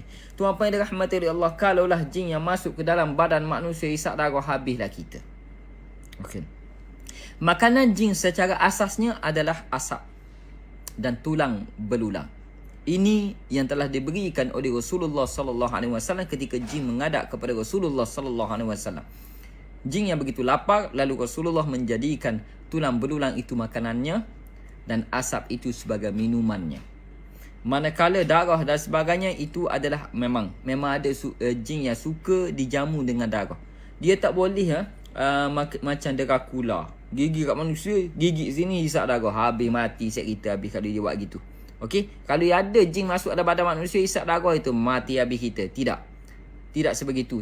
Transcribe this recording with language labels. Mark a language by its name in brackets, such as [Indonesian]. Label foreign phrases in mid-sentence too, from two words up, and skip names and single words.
[Malay] Tuan-tuan yang dirahmati oleh Allah, kalaulah jin yang masuk ke dalam badan manusia hisap darah, habislah kita. Okey. Makanan jin secara asasnya adalah asap dan tulang belulang. Ini yang telah diberikan oleh Rasulullah [Arabic] صلى الله عليه وسلم [Malay] ketika jin menghadap kepada Rasulullah [Arabic] صلى الله عليه وسلم. [Malay] Jin yang begitu lapar, lalu Rasulullah menjadikan tulang belulang itu makanannya dan asap itu sebagai minumannya. Manakala darah dan sebagainya itu adalah memang ada jin yang suka dijamu dengan darah. Dia tak boleh macam Dracula, gigi kat manusia, gigi sini hisap darah, habis mati set kita habis kalau dia buat gitu. Okey, kalau ada jin masuk dalam badan manusia hisap darah, itu mati habis kita. Tidak sebegitu.